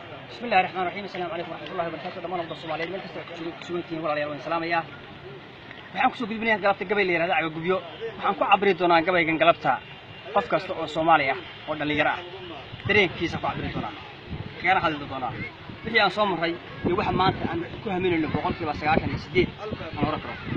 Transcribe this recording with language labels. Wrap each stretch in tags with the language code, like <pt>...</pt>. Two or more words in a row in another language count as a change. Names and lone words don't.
<ar>بسم الله الرحمن الرحيم. السلام عليكم ورحمة الله وبركاته.</ar> <so>Dhammaan ummadda Soomaaliyeed meel kasta aad ku sugan tihiin, walaalayaal, waan salaamayaa. Waxaan ku soo gudbinayaa galabta gabay la yiraahdo Cagagubyo. Waxaan ku cabiri doonaa gabaygan galabta qof kasta oo Soomaali ah oo dhalinyaro ah. Dareenkiisa ku cabiri doonaa. Kagana hadli doonaa. Wixii aan soo marray iyo waxa maanta aan ku haminayno boqolkiiba sagaashan iyo siddeed aan oran karo.</so>